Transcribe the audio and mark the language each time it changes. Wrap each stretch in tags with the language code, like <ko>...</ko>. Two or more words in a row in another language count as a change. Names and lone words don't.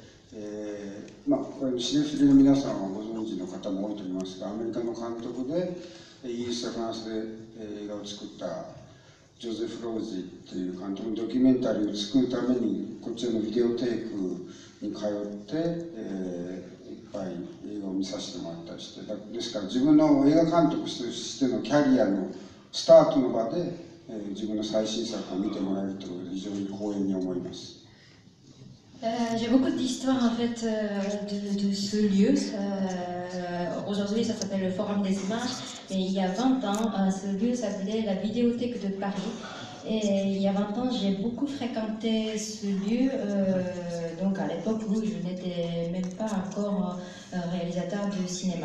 <ja>これシネフィルの皆さんはご存知の方も多いと思いますが、アメリカの監督でイギリスやフランスで映画を作ったジョゼフ・ロージっていう監督のドキュメンタリーを作るためにこちらのビデオテイクに通って、いっぱい映画を見させてもらったりして、ですから自分の映画監督としてのキャリアのスタートの場で、自分の最新作を見てもらえるということで非常に光栄に思います。</ja> <fr>J'ai beaucoup d'histoires en fait de ce lieu. Aujourd'hui ça s'appelle le Forum des Images, mais il y a 20 ans ce lieu s'appelait la Vidéothèque de Paris. Et il y a 20 ans j'ai beaucoup fréquenté ce lieu, donc à l'époque où je n'étais même pas encore réalisateur de cinéma.</fr>